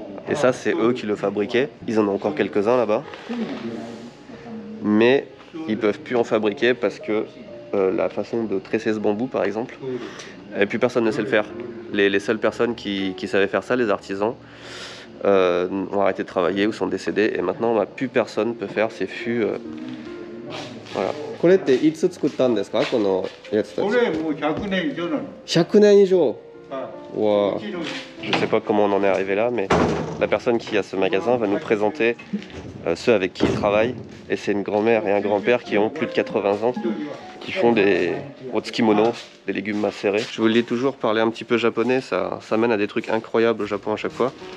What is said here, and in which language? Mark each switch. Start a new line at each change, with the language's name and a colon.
French: Et ça c'est eux qui le fabriquaient. Ils en ont encore quelques-uns là-bas. Mais ils peuvent plus en fabriquer parce que la façon de tresser ce bambou par exemple. Et plus personne ne sait le faire. Les seules personnes qui savaient faire ça, les artisans, ont arrêté de travailler ou sont décédés. Et maintenant, plus personne ne peut faire ces fûts. Voilà.
Japanese: これっていつ作ったんですかこのやつたち。これもう100年以上なの。 100年以上。Wow.
French: Je ne sais pas comment on en est arrivé là, mais la personne qui a ce magasin va nous présenter ceux avec qui il travaille. Et c'est une grand-mère et un grand-père qui ont plus de 80 ans, qui font des otsuki-mono, des légumes macérés. Je vous le dis toujours, parler un petit peu japonais, ça mène à des trucs incroyables au Japon à chaque fois.